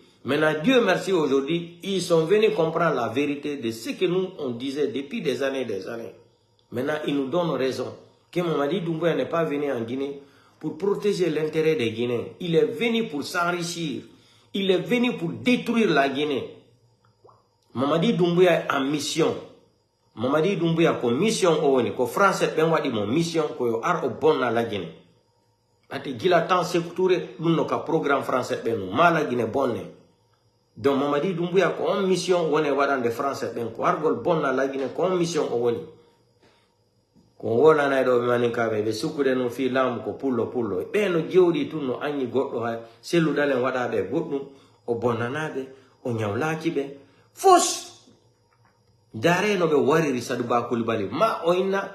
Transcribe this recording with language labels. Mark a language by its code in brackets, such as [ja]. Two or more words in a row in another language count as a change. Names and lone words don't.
[fr] Maintenant, Dieu merci aujourd'hui, ils sont venus comprendre la vérité de ce que nous, on disait depuis des années. Maintenant, ils nous donnent raison. Que Mamadi Doumbouya n'est pas venu en Guinée pour protéger l'intérêt des Guinéens. Il est venu pour s'enrichir. Il est venu pour détruire la Guinée. Mamadi Doumbouya est en mission. [ff] Mamadi Doumbouya ko mission oweni ko français ben wadi mon mission ko yo ar o bonna la Guinée. Ati gila tan sektouré dunno ka programme français ben mala Guinée bonne. Donc Mamadi Doumbouya ko on mission wone wadande français ben ko argol bonna la Guinée ko on mission owoni. Ko wona na do maninka be sukude no fi lam ko pullo be no jewdi tunno anyi goddo ha selu dalen wada be goddum o bonnanabe o nyawlaki be fos dare no be wariri Sadiba Koulibaly ma oina